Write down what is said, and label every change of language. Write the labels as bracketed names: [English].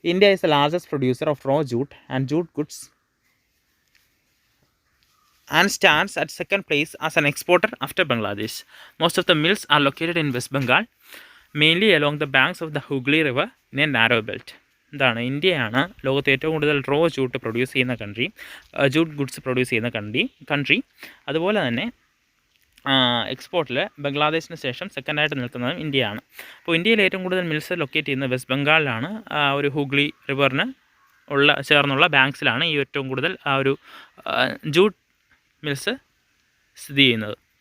[English] India is the largest producer of raw jute and jute goods and stands at second place as an exporter after Bangladesh. Most of the mills are located in West Bengal, mainly along the banks of the Hooghly River in a narrow belt. [Malayalam] എന്താണ്, ഇന്ത്യയാണ് ലോകത്ത് ഏറ്റവും കൂടുതൽ raw jute produce ചെയ്യുന്ന country, jute goods produce ചെയ്യുന്ന country. അതുപോലെ തന്നെ എക്സ്പോർട്ടിൽ ബംഗ്ലാദേശിന് ശേഷം സെക്കൻഡായിട്ട് നിൽക്കുന്നതും ഇന്ത്യയാണ്. അപ്പോൾ ഇന്ത്യയിൽ ഏറ്റവും കൂടുതൽ മിൽസ് ലൊക്കേറ്റ് ചെയ്യുന്നത് വെസ്റ്റ് ബംഗാളിലാണ്. ഒരു ഹൂഗ്ലി റിവറിന് ചേർന്നുള്ള ബാങ്ക്സിലാണ് ഈ ഏറ്റവും കൂടുതൽ ആ ഒരു ജൂട്ട് മിൽസ് സ്ഥിതി ചെയ്യുന്നത്.